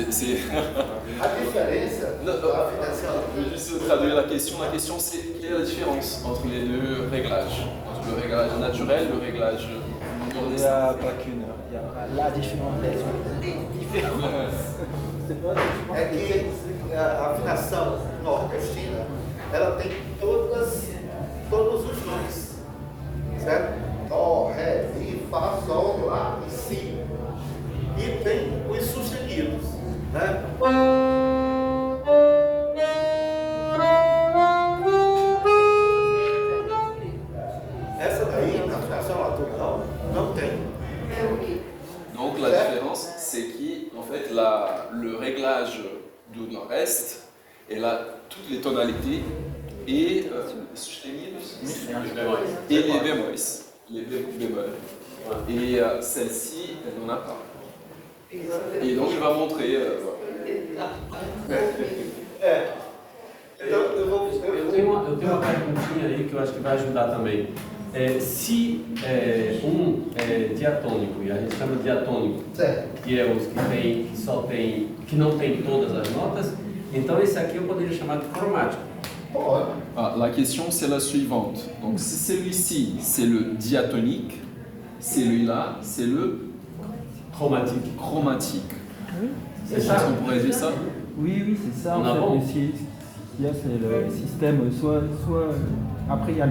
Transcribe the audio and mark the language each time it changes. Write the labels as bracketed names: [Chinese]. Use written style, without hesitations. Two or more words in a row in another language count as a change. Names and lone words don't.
[Portuguese] A diferença [French] Non, je vais juste traduire la question. La question c'est quelle est la différence entre les deux réglages? Entre le réglage naturel et le réglage Il n'y a pas qu'une. Il y a la différence. [Portuguese] é que a afinação nordestina, ela tem todos os nomes, certo? Dó, ré, mi, fá, sol, lá e si. E tem os sustenidos, né? Essa daí, na afinação atual, não tem. [French] Donc la différence, c'est qu'en fait, le réglage du nord-est, elle a toutes les tonalités et les bémols. Les bémols. Et celle-ci, elle n'en a pas. Et donc je vais montrer. [Portuguese] Eu tenho uma perguntinha aí que eu acho que vai ajudar também. Se é diatônico, e a gente chama de diatônico, que é os que não tem todas as notas, então esse aqui eu poderia chamar de cromático. [French] La question c'est la suivante. Donc si celui-ci c'est le diatonique, celui-là c'est le chromatique. C'est ça. On pourrait dire ça? Oui, c'est ça. On En a fait, bon. ce qu'il y a, c'est le système, soit après il y a